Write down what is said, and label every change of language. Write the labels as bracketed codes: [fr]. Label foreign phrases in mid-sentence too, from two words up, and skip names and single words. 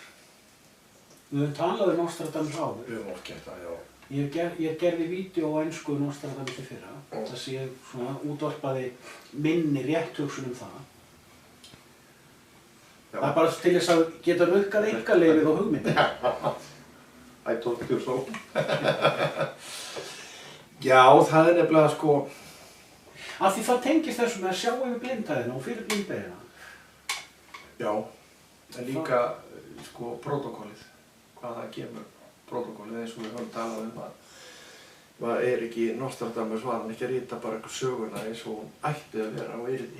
[is] Við höfum talað um Nostradamus áður. Við höfum oft gert það, já. Ég gerði vídeo á ensku Nostradamus í fyrra, þess að ég svona útvarpaði minni rétthugsun það. Já. Það er bara til þess að geta rukkað einkaleyfið á hugmyndin. [en] I told you so. [is] Já, það er nefnilega sko... Af því það tengist þessu með að sjá yfir blindhæðina og fyrir blindbeina. Já, en líka sko prótókollið. Hvað það kemur prótókollið eins og við höfum talað um að maður er ekki Nostradamus var hann ekki að rita bara eitthvað söguna eins og hún ætti að vera á yrði.